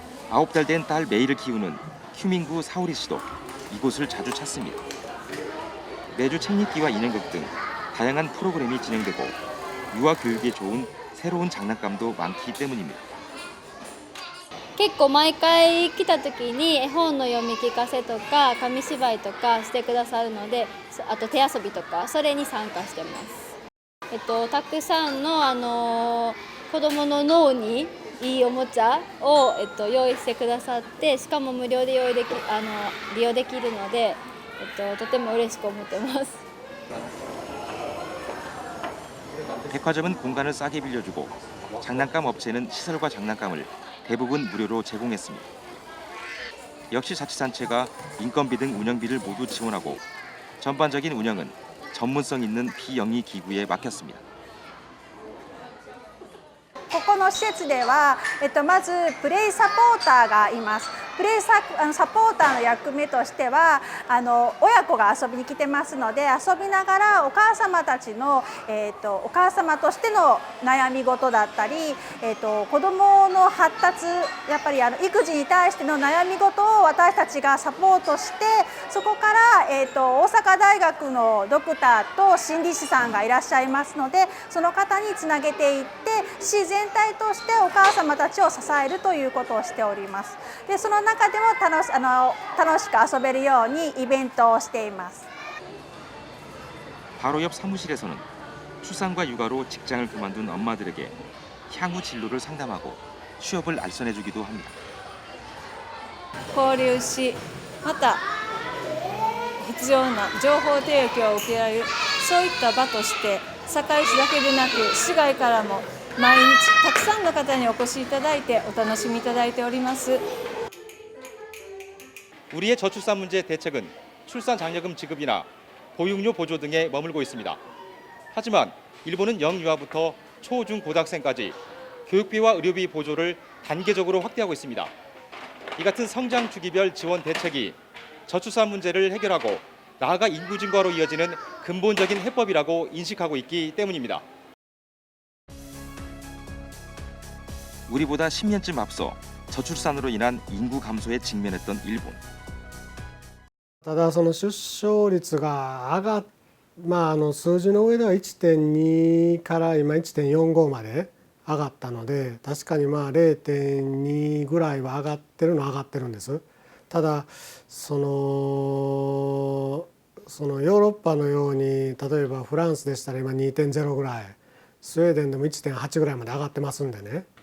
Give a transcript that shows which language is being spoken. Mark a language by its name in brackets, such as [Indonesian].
[Korean] 9달 된 딸 메이를 키우는 휴민구 사오리 씨도 이곳을 자주 찾습니다. 매주 책 읽기와 인형극 등 다양한 프로그램이 진행되고 유아 교육에 좋은 새로운 장난감도 많기 때문입니다. [Japanese] 結構毎回来た時に絵本の読み聞かせとか紙芝居とかしてくださるので、あと手遊びとかそれに参加してます。たくさんの子どもの脳にいいおもちゃを用意してくださって、しかも無料で利用できるので、とても嬉しく思ってます。 [Korean] 백화점은 공간을 싸게 빌려주고 장난감 업체는 시설과 장난감을 대부분 무료로 제공했습니다. 역시 자치단체가 인건비 등 운영비를 모두 지원하고 전반적인 운영은 전문성 있는 비영리 기구에 맡겼습니다. [Japanese] ここの施設では、まずプレイサポーターがいます。プレイサポーターの役目としては親子が遊びに来てますので、遊びながらお母様たちの、お母様としての悩み事だったり、子どもの発達、やっぱり育児に対しての悩み事を私たちがサポートして、そこから、大阪大学のドクターと心理師さんがいらっしゃいますので、その方につなげていって市全体としてお母様たちを支えるということをしております。でその中でも楽しく遊べるようにイベントをしています。 [Korean] 바로 옆 사무실에서는 출산과 육아로 직장을 그만둔 엄마들에게 향후 진로를 상담하고 취업을 알선해주기도 합니다. [Japanese] 交流し、また必要な情報提供を受けられる、そういった場として堺市だけでなく市外からも毎日たくさんの方にお越しいただいてお楽しみいただいております。 [Korean] 우리의 저출산 문제 대책은 출산 장려금 지급이나 보육료 보조 등에 머물고 있습니다. 하지만 일본은 영유아부터 초, 중, 고등학생까지 교육비와 의료비 보조를 단계적으로 확대하고 있습니다. 이 같은 성장 주기별 지원 대책이 저출산 문제를 해결하고 나아가 인구 증가로 이어지는 근본적인 해법이라고 인식하고 있기 때문입니다. 우리보다 10년쯤 앞서 저출산으로 인한 인구 감소에 직면했던 일본. [Japanese] ただその出生率が数字の上では 1.2 から今 1.45 まで上がったので、確かに0.2 ぐらいは上がってるんです。ただそのヨーロッパのように、例えばフランスでしたら今 2.0 ぐらい、スウェーデンでも 1.8 ぐらいまで上がってますんでね。